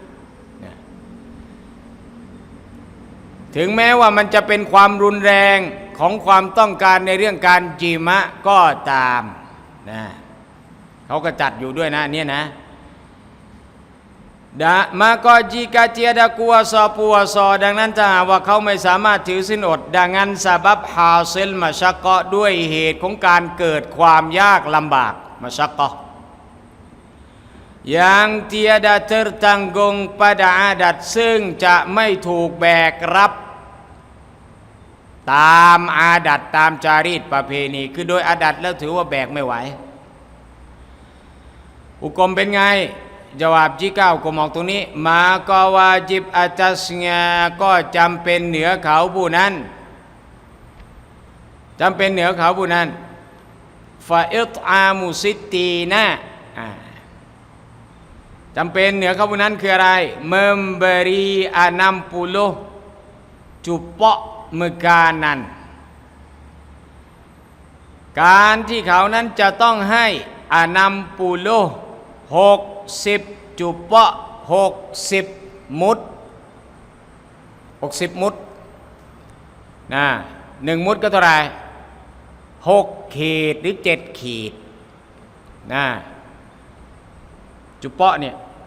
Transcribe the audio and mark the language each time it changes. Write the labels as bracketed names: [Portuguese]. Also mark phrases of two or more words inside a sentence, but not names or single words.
[Thai] ถึงแม้ว่ามันจะเป็นความรุนแรงของความต้องการในเรื่องการจิมะก็ตามเขาก็จัดอยู่ด้วยนะเนี่ยนะ [Malay] maka jika tiada kuasa puasa [Thai] ดังนั้นถ้าหากว่าเขาไม่สามารถถือศีลอดดังนั้น [Malay] sebab hasil masyaqqah [Thai] ด้วยเหตุของการเกิดความยากลำบากมัชชักกะ [Malay] yang tiada tertanggung pada adat [Thai] ซึ่งจะไม่ถูกแบกรับตามอาดัตตามจารีตประเพณีคือโดยอาดัตแล้วถือว่าแบกไม่ไหว หุกมเป็นไง [Malay] jawab jika hukum waktu ini maka wajib atasnya [Thai] ก็จำเป็นเหนือเขาผู้นั้น จำเป็นเหนือเขาผู้นั้น [Arabic] فإطعام ستين [Thai] จำเป็นเหนือเขาผู้นั้นคืออะไร [Malay] memberi 60 cupok makanan [Thai] การที่เขานั้นจะต้องให้ 60 จุปะ60 มุด60 มุดนะ1 มุดก็เท่าไหร่6 ขีดหรือ7 ขีดนะจุปะเนี่ย